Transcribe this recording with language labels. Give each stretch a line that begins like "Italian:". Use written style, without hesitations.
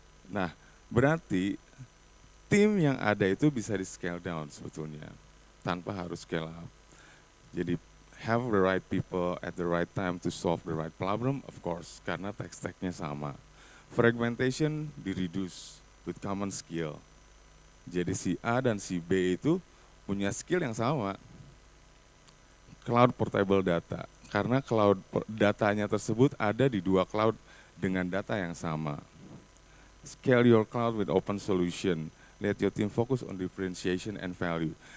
Indonesian: Nah, berarti tim yang ada itu bisa di scale down sebetulnya, tanpa harus scale up. Jadi
English: have the right people at the right time to solve the right problem, of course,
Indonesian: karena tech stack-nya sama.
English: Fragmentation di-reduce with common skill.
Indonesian: Jadi si A dan si B itu punya skill yang sama. Cloud portable data, karena cloud datanya tersebut ada di dua cloud dengan data yang sama.
English: Scale your cloud with open solution. Let your team focus on differentiation and value.